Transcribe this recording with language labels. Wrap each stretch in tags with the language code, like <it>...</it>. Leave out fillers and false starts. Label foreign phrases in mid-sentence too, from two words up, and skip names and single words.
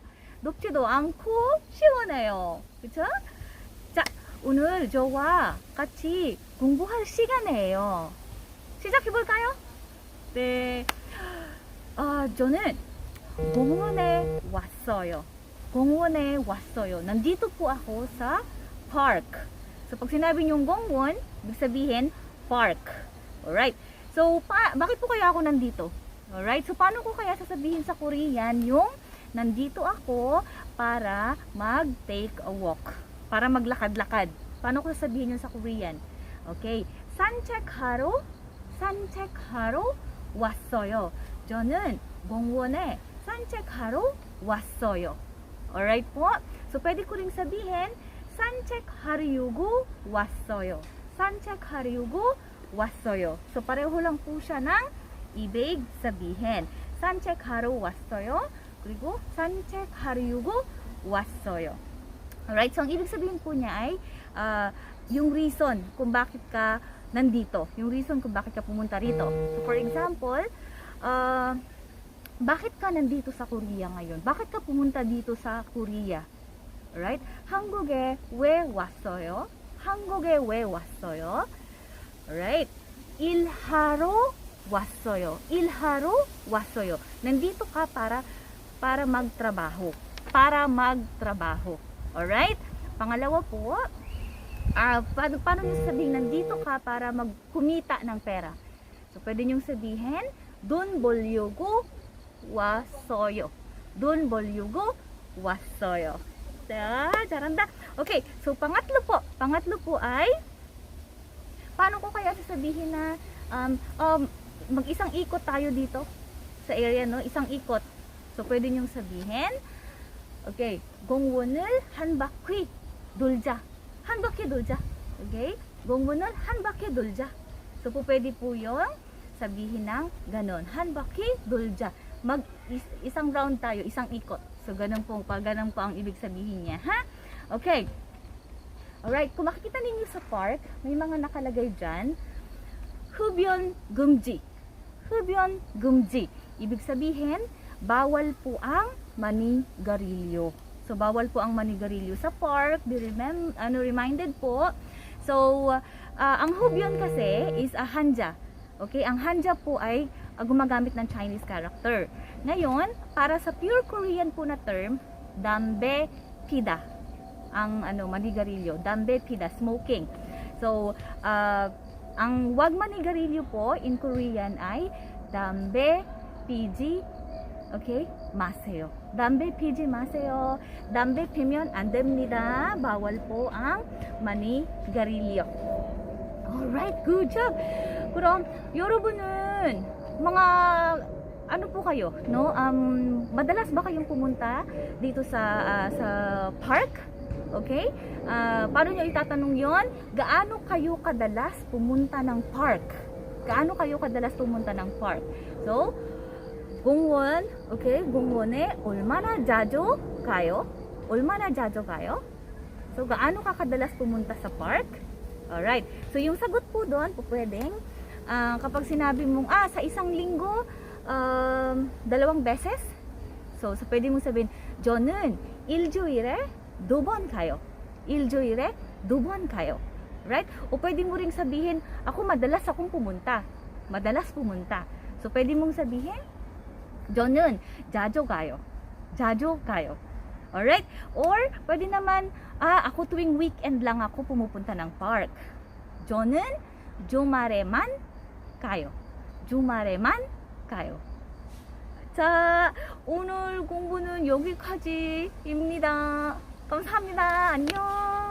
<ko>높지도 않고 시원해요. 그쵸? 자, 오늘 저와 같이 공부할 시간이에요. 시작해볼까요? 네. 저는 공원에 왔어요. 공원에 왔어요.</ko> <tl>Nandito po ako sa park. So, pag sinabi niyong 공원, ibig sabihin, park. Alright. So, bakit po kaya ako nandito? Alright. So, paano ko kaya sasabihin sa Korean yung nandito ako para mag-</tl> <en>take a walk?</en> <tl>Para maglakad-lakad. Paano ko sasabihin yun sa Korean?</tl> <ko>Okay. 산책하러 왔어요. 저는 공원에 산책하러 왔어요.</ko> <tl>Alright po? So, pwede ko ring sabihin,</tl> <ko>산책하려고 왔어요. 산책하려고 왔어요.</ko> <tl>So, pareho lang po siya ng ibig sabihin.</tl> <ko>산책하러 왔어요. 그리고 산책하려고 왔어요.</ko> <tl>Alright? So, ang ibig sabihin po niya ay yung reason kung bakit ka nandito. Yung reason kung bakit ka pumunta rito. So,</tl> <en>for example,</en> <tl>bakit ka nandito sa Korea ngayon? Bakit ka pumunta dito sa Korea? Alright?</tl> <ko>한국에 왜 왔어요? 한국에 왜 왔어요? Alright? 일하러 왔어요. 일하러 왔어요.</ko> <tl>Nandito ka para magtrabaho. Para magtrabaho. Alright? Pangalawa po, paano nyo sabihin nandito ka para magkumita ng pera? So, pwede nyo sabihin,</tl> <ko>돈 벌려고 왔어요. 돈 벌려고 왔어요. 잘한다.</ko> <tl>Okay, so pangatlo po ay paano ko kaya sasabihin na mag-isang ikot tayo dito sa area, no? Isang ikot. So pwede niyo sabihin,</tl> <ko>okay, 공원을 한 바퀴 돌자. 한 바퀴 돌자. Okay? 공원을 한 바퀴 돌자.</ko> <tl>So pwede po 'yung sabihin ng ganon.</tl> <ko>한 바퀴 돌자.</ko> <tl>Isang round tayo, isang ikot. So, ganun po ang ibig sabihin niya, ha? Okay. Alright, kung makikita ninyo sa park, may mga nakalagay dyan.</tl> <ko>흡연 금지. 흡연 금지.</ko> <tl>Ibig sabihin, bawal po ang manigarilyo. So, bawal po ang manigarilyo sa park. Reminded po. So, ang 흡연 kasi</tl> <en>is a hanja.</en> <tl>Okay, ang hanja po ay gumagamit ng Chinese character. Ngayon, para sa</tl> <en>pure Korean</en> <tl>po na term,</tl> <ko>담배 피다.</ko> <tl>Ang manigarilyo,</tl> <ko>담배 피다,</ko> <tl>smoking. So, ang wag manigarilyo po</tl> <en>in Korean</en> <tl>ay</tl> <ko>담배 피지,</ko> <tl>okay, maseyo.</tl> <ko>담배 피지 마세요. 담배 피면 안 됩니다.</ko> <tl>bawal po ang manigarilyo.</tl> <en>Alright, good job.</en> <ko>그럼 여러분은</ko> <tl>mga ano po kayo, no? Madalas ba kayong pumunta dito sa park? Okay? Paano nyo itatanong 'yon? Gaano kayo kadalas pumunta ng park? Gaano kayo kadalas pumunta ng park? So,</tl> <ko>공원, okay? 공원에 얼마나 자주 가요? 얼마나 자주 가요?</ko> <tl>So, gaano ka kadalas pumunta sa park? Alright. So, yung sagot po doon, po pwedeng, kapag sinabi mong, sa isang linggo, 2 beses. So, pwede mong sabihin,</tl> <ko>저는 일주일에 2번 가요. 일주일에 2번 가요.</ko> <tl>Right? O pwede mo ring sabihin, ako madalas akong pumunta. Madalas pumunta. So, pwede mong sabihin,</tl> <ko>저는 자주 가요. 자주 가요.</ko> <tl>Alright? Or, pwede naman, ako tuwing weekend lang ako pumupunta ng park.</tl> <ko>저는 주말에만 가요. 주말에만 가요. 자, 오늘 공부는 여기까지입니다. 감사합니다. 안녕.</ko>